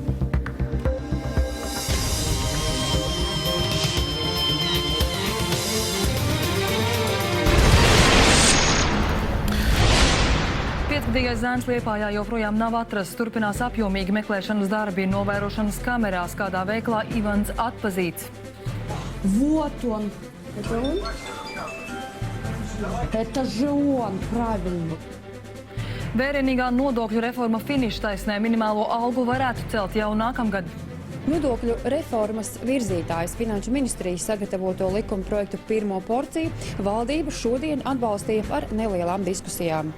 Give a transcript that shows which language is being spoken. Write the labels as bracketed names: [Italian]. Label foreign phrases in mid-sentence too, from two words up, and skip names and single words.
[Latvian] Piecgadīgais zēns Liepājā joprojām nav atrasts. Turpinās apjomīgi meklēšanas darbi novērošanas kamerās, kādā veiklā Ivans atpazīts. [Russian] Вот он. Это он? Это же он, правильно. [Latvian] Vērienīgā nodokļu reforma finištaisnē minimālo algu varētu celt jau nākamgad. Nodokļu reformas virzītājs Finanšu ministrijas sagatavoto likuma projektu pirmo porciju valdība šodien atbalstīja ar nelielām diskusijām.